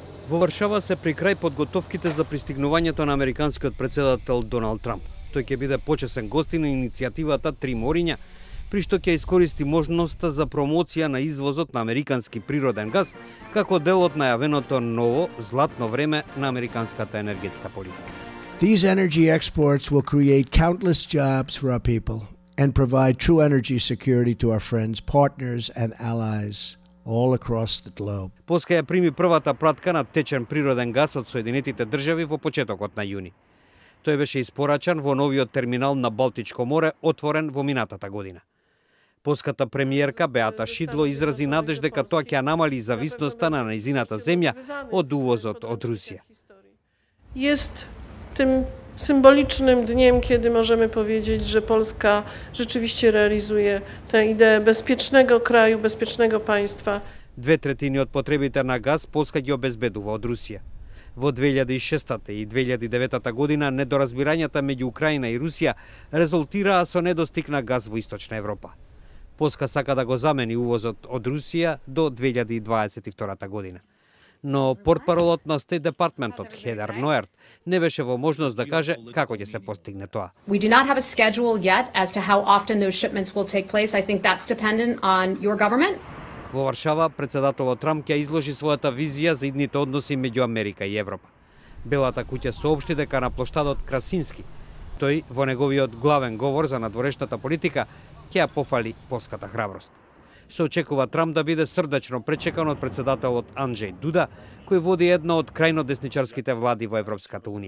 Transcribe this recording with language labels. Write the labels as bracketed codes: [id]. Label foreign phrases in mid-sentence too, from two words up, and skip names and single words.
[mk] Во Варшава се при крај подготовките за пристигнувањето на американскиот председател Доналд Трамп. Тој ќе биде почесен гостин на иницијативата Три мориња, при што ќе искористи можноста за промоција на извозот на американски природен газ како дел од најавеното ново златно време на американската енергетска политика. [en] These energy exports will create countless jobs for our people and provide true energy security to our friends, partners and allies all across the globe. [mk] Полска ја прими првата пратка на течен природен газ од Соединетите држави во почетокот на јуни. Тој беше испорачан во новиот терминал на Балтичко море, отворен во минатата година. Полската премиерка Беата Шидло изрази надеж дека тоа ќе намали зависноста на нејзината земја од увозот од Русија. [pl] Jest tym symbolicznym dniem, kiedy możemy powiedzieć, że Polska rzeczywiście realizuje tę ideę bezpiecznego kraju, bezpiecznego państwa. [mk] 2/3 од потребите на газ Полска ги обезбедува од Русија. Во 2006 и 2009 година недоразбирањата меѓу Украина и Русија резултираа со недостиг на газ во Источна Европа. Полска сака да го замени увозот од Русија до 2022 година. Но портпаролот на [en] State Departmentот [mk] Хедер Ноерт не беше во можност да каже како ќе се постигне тоа. [en] We do not have a schedule yet as to how often those shipments will take place. I think that's dependent on your government. [mk] Во Варшава председателот Трамп ќе изложи својата визија за идните односи меѓу Америка и Европа. Белата куќа соопшти дека на плоштадот Красински, тој во неговиот главен говор за надворешната политика ќе ја пофали полската храброст. Се очекува Трамп да биде срдечно пречекан од председателот Анджеј Дуда, кој води една од крајно десничарските влади во Европската унија.